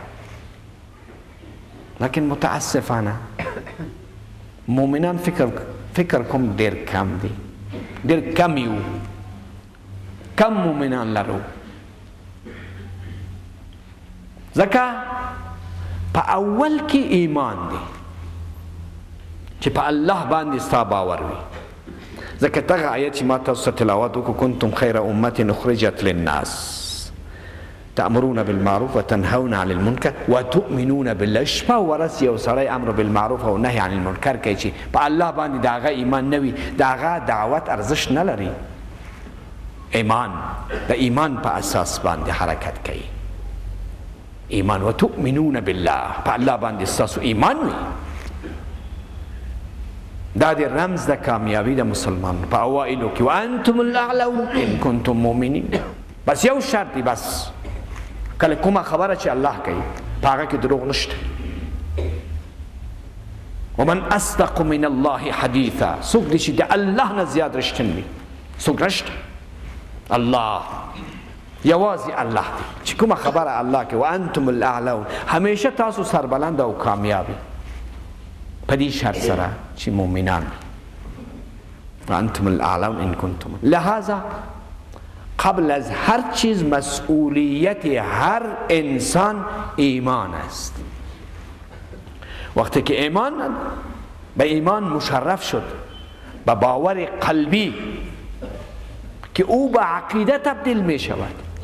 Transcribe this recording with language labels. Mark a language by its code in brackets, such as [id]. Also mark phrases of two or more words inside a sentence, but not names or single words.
[ps] لیکن متاسفانه مومنان فکر کوم ډیر کم دي، ډیر کم یو، کم مومنان لرو. ځکه په اول کې ایمان دی چې په الله باندې ستا باور وي. ځکه دغه آیت چې ما تاسو ته تلاوت وکړو [ar] کنتم خیر امة اخرجت للناس تأمرون بالمعروف وتنهون عن المنکر وتؤمنون بالله. [ps] شپه ورځ یو سړی [ar] امر بالمعروف [ps] او [ar] نهی عن المنکر [ps] کوي چې په الله باندې د هغه ایمان نه وي، د هغه دعوت ارزش نه لري. ایمان د ایمان په اساس باندې حرکت کوي. ایمان [ar] وتؤمنون بالله، [ps] په الله باندې ستاسو ایمان وي. دا د رمز د کامیابی د مسلمان په اوائلو کې [ar] وانتم الاعلون ان کنتم مؤمنین. [ps] بس یو شرط دی، بس کله کومه خبره چې الله کوي په هغه کې دروغ نشته. [ar] ومن اصدق من الله حدیثا، [ps] څوک دی چې د الله نه زیات رښتین وي؟ څوک نشته. الله یوازې الله دی چې کومه خبره الله کوي [ar] وانتم الاعلون، [ps] همیشه تاسو سربلند او کامیابی په دې شرط سره چې مؤمنان [ar] وانتم الاعلون ان کنتم. [fa] لہذا قبل از هر چیز مسئولیت هر انسان ایمان است. وقتی که ایمان به ایمان مشرف شد، به باور قلبی که او به عقیده تبدیل می شود.